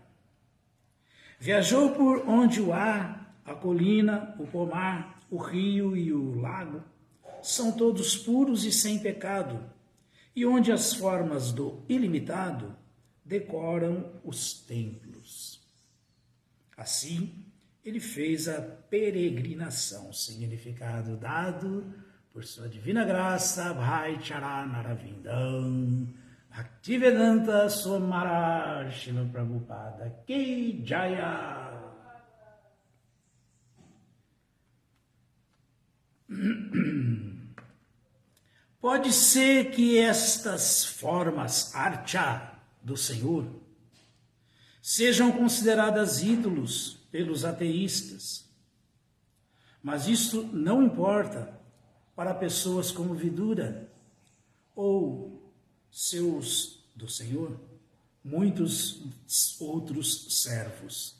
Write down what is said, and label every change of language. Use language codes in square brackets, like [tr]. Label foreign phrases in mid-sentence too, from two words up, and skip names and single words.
[pt] Viajou por onde o ar, a colina, o pomar, o rio e o lago são todos puros e sem pecado, e onde as formas do ilimitado decoram os templos. Assim, ele fez a peregrinação, significado dado por sua divina graça, [sa] Bhai Charanarvindam, Bhaktivedanta Swami Maharaj Srila Prabhupada Ki Jaya. [pt] Pode ser que estas formas archa do Senhor sejam consideradas ídolos pelos ateístas, mas isto não importa para pessoas como Vidura ou seus do Senhor, muitos outros servos.